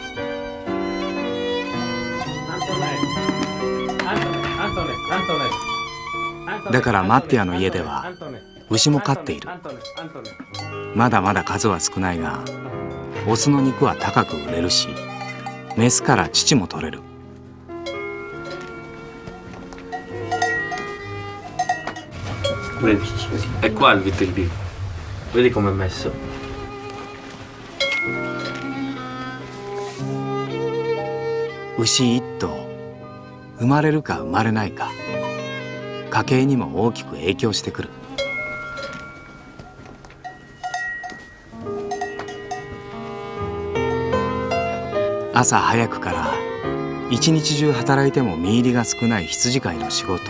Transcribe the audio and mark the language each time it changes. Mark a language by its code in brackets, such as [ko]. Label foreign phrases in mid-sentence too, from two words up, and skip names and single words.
[ja] だからマッティアの家では牛も飼っている。まだまだ数は少ないがオスの肉は高く売れるし、メスから乳も取れる。 [it] Vedi, è qua il vitellino. Vedi com'è messo? [ja] 牛一頭、生まれるか生まれないか、家計にも大きく影響してくる。朝早くから一日中働いても身入りが少ない羊飼いの仕事。